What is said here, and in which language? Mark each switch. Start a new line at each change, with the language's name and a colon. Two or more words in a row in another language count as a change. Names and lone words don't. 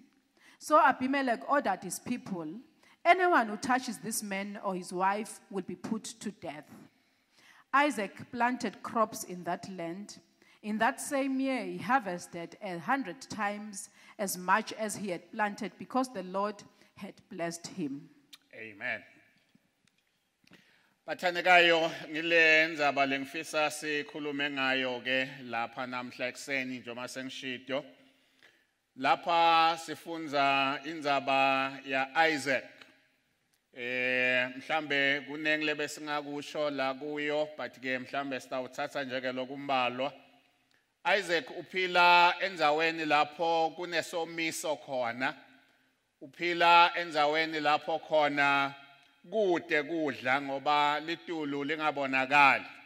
English: So Abimelech ordered his people, "Anyone who touches this man or his wife will be put to death." Isaac planted crops in that land. In that same year, he harvested 100 times as much as he had planted because the Lord had blessed him. Amen.
Swati: Bathandekayo ngile ndzaba lengifisa sikhulume ngayo ke lapha namhla ekseni njengoba sengishido. Lapha sifunza indzaba ya Isaac. Mhlambe kunengle besingakusho la kuyo but ke mhlambe sitawuthatha njeke lokumbalwa. Isaac uphila endaweni lapho kunesomiso khona. Uphila endaweni lapho khona kude kudla ngoba litulu lingabonakali.